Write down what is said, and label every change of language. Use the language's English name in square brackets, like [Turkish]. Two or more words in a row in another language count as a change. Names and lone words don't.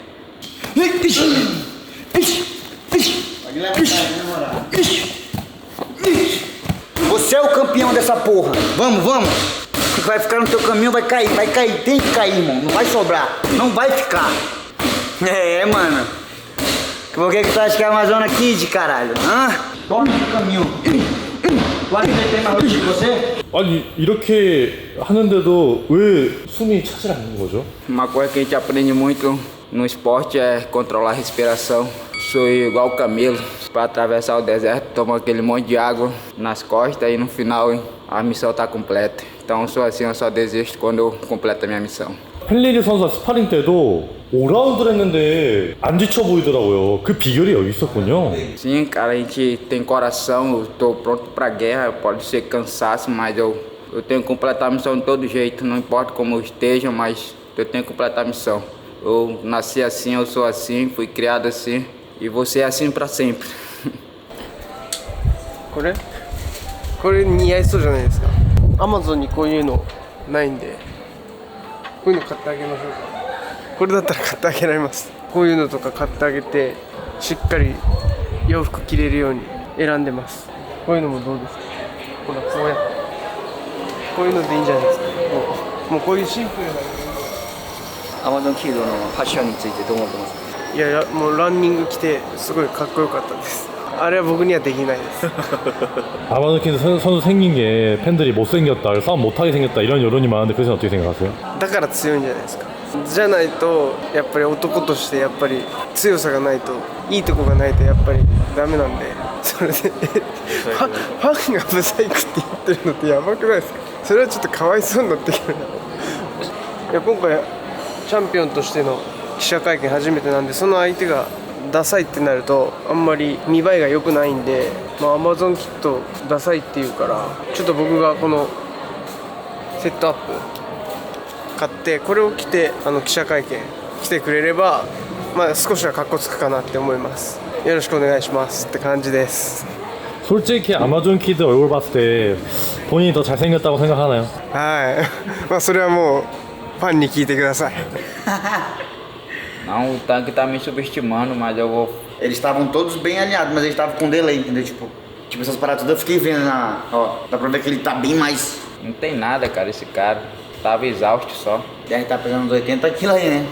[Portuguese] Você é o campeão dessa porra. Vamos. Vai ficar no teu caminho, vai cair. Tem que cair, irmão. Não vai sobrar. Não vai ficar. É, mano. Por que tu acha que é a Amazônia Kid, caralho? Hã? Toma no caminho. Tu acha que ele tem mais rotina que você? [Korean] 아니 이렇게 하는데도 왜 숨이 차질 않는 거죠? [Portuguese] Uma coisa que a gente aprende muito no esporte é controlar a respiração. Sou igual o camelo. Para atravessar o deserto, toma aquele monte de água nas costas e no final a missão está completa. Então eu sou assim, eu só desisto quando eu completo a minha missão. [Korean] 펠리리 선수와 스파링 때도 5라운드를 했는데 안 지쳐 보이더라고요. 그 비결이 여기 있었군요. [Portuguese] Sim, cara, a gente tem coração, eu tô pronto pra guerra, pode ser cansaço, mas eu tenho que completar a missão de todo jeito, não importa como eu esteja, mas eu tenho que completar a missão. Eu nasci assim, eu sou assim, fui criado assim e vou ser assim pra sempre. [Japanese] これ似合いそうじゃないですか。アマゾンにこういうのないんで、こういうの買ってあげましょうか。これだったら買ってあげられます。こういうのとか買ってあげて、しっかり洋服着れるように選んでます。こういうのもどうですか。ほらこうやってこういうのでいいんじゃないですか。もうこういうシンプルな。アマゾンキードのファッションについてどう思ってますか？いやいや、もうランニング着てすごいかっこよかったです。あれは僕にはできないです。 [Korean] 아마존 선수 생긴 게 팬들이 못생겼다, 싸움 못하게 생겼다 이런 여론이 많은데 그래서 어떻게 생각하세요? [Japanese] だから強いんじゃないですか。じゃないとやっぱり男としてやっぱり強さがないと、いいとこがないとやっぱりダメなんで、それでファンがブサイクって言ってるのってやばくないですか。それはちょっとかわいそうになってきてる。いや今回チャンピオンとしての記者会見初めてなんで、その相手がダサいってなるとあんまり見栄えが良くないんで、アマゾンキットダサいって言うから、ちょっと僕がこのセットアップ買ってこれを着て記者会見来てくれれば、まあ少しはカッコつくかなって思います。よろしくお願いしますって感じです。 [Korean] 솔직히 아마존 키드 얼굴 봤을 때 본인이 더 잘생겼다고 생각하나요? [Japanese] はい。まあそれはもうファンに聞いてください。 [Portuguese] Não, o tanque tá me subestimando, mas eu vou. Eles estavam todos bem alinhados, mas eles estavam com delay, entendeu? Tipo essas paradas todas eu fiquei vendo na. Ó, dá pra ver que ele tá bem mais. Não tem nada, cara, esse cara. Tava exausto só. Deve estar pesando uns 80 quilos aí, né?